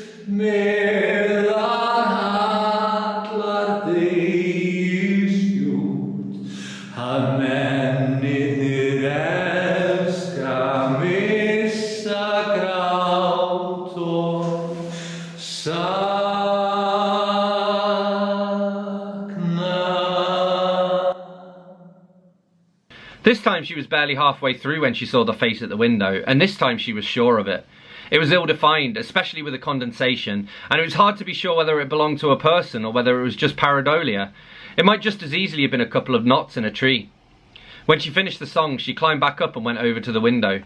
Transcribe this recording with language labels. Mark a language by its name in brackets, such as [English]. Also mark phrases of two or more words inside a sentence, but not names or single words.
[Icelandic] meðan hallar degi skjótt, að mennirnir elska missa grát og sakna. [English] This time she was barely halfway through when she saw the face at the window, and this time she was sure of it. It was ill-defined, especially with the condensation, and it was hard to be sure whether it belonged to a person or whether it was just pareidolia. It might just as easily have been a couple of knots in a tree. When she finished the song, she climbed back up and went over to the window.